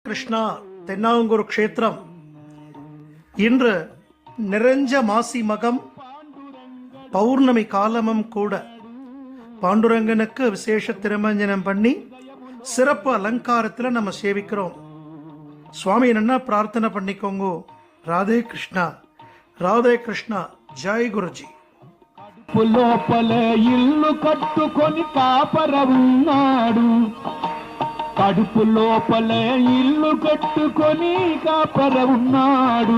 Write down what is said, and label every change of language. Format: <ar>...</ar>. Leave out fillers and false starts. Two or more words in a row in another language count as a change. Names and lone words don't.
<ta>கிருஷ்ணா தென்னாங்கூர் க்ஷேத்திரம் இன்று நிறைஞ்ச மாசி மகம் பௌர்ணமி காலமும் கூட பாண்டுரங்கனுக்கு விசேஷ திருமஞ்சனம் பண்ணி சிறப்பு அலங்காரத்தில் நம்ம சேவிக்கிறோம். சுவாமி என்ன பிரார்த்தனை பண்ணிக்கோங்க.</ta> <te>రాధే కృష్ణ రాధే కృష్ణ జై గురుజీ. లోపల ఇల్లు కట్టుకొని కాపర ఉన్నాడు, కడుపు లోపల ఇల్లు కట్టుకొని కాపర ఉన్నాడు.</te>